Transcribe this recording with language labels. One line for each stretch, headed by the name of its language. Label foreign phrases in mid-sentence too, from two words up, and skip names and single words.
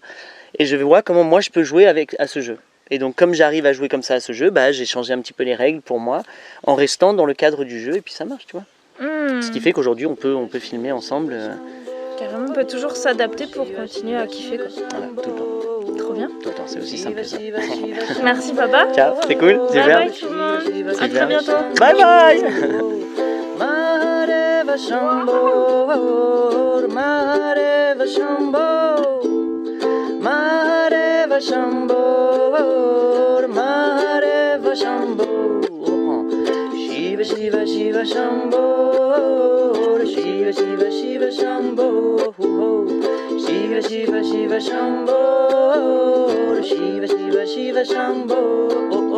French: Et je vais voir comment moi, je peux jouer à ce jeu. Et donc comme j'arrive à jouer comme ça à ce jeu, j'ai changé un petit peu les règles pour moi, en restant dans le cadre du jeu, et puis ça marche, tu vois. Ce qui fait qu'aujourd'hui on peut filmer ensemble. Carrément, on peut toujours s'adapter pour continuer à kiffer quoi. Voilà, tout le temps. Trop bien. Tout le temps, c'est aussi simple que ça. Merci papa. Ciao, c'est cool, super.
English: Bye bye
French: tout le monde. À très bientôt.
English: Bye bye.
Sanskrit: Mahadeva Shambho, Mahadeva Shambho, Mahadeva Shambho, Mahadeva Shambho, Shiva Shiva Shiva Shambho, Shiva Shiva Shiva Shambho, Shiva Shiva Shiva Shambho, Shiva Shiva Shiva Shambho.